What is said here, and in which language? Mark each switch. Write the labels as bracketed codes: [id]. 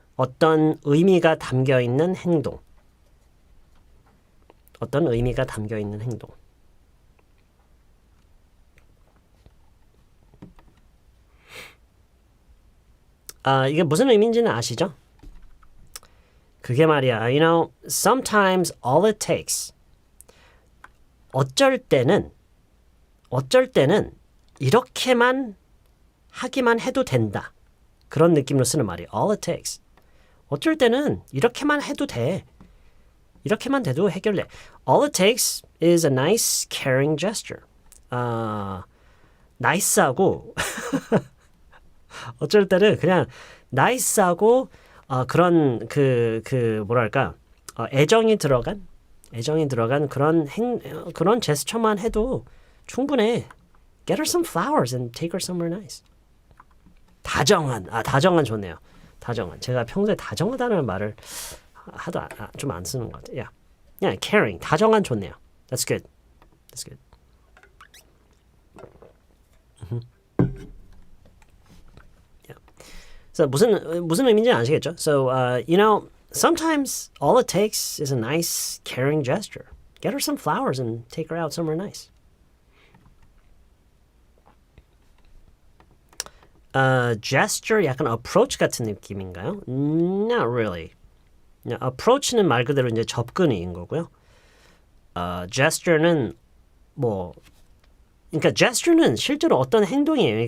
[ko] 어떤 의미가 담겨 있는 행동. 어떤 의미가 담겨 있는 행동. 이게 무슨 의미인지는 아시죠? 그게 말이야. [en] You know, sometimes all it takes. [ko] 어쩔 때는 이렇게만 하기만 해도 된다. 그런 느낌으로 쓰는 말이에요. [en] All it takes. [ko] 어쩔 때는 이렇게만 해도 돼. 이렇게만 돼도 해결돼. [en] All it takes is a nice, caring gesture. [ko] nice하고 어쩔 때는 그냥 nice하고 그런 뭐랄까 애정이 들어간 그런 제스처만 해도 충분해. [en] Get her some flowers and take her somewhere nice. [ko] 다정한 좋네요. 다정한. 제가 평소에 다정하다는 말을 하도 좀 안 쓰는 것 같아요. [en] Yeah, caring. [ko] 다정한 좋네요. [en] That's good. That's good. [ko] So 무슨 의미인지 아시겠죠? [en] So you know, sometimes all it takes is a nice, caring gesture. Get her some flowers and take her out somewhere nice. [ko] Gesture 약간 approach 같은 느낌인가요? [en] Not really. [ko] approach는 말 그대로 이제 접근인 거고요. gesture는 그러니까 gesture는 실제로 어떤 행동이에요.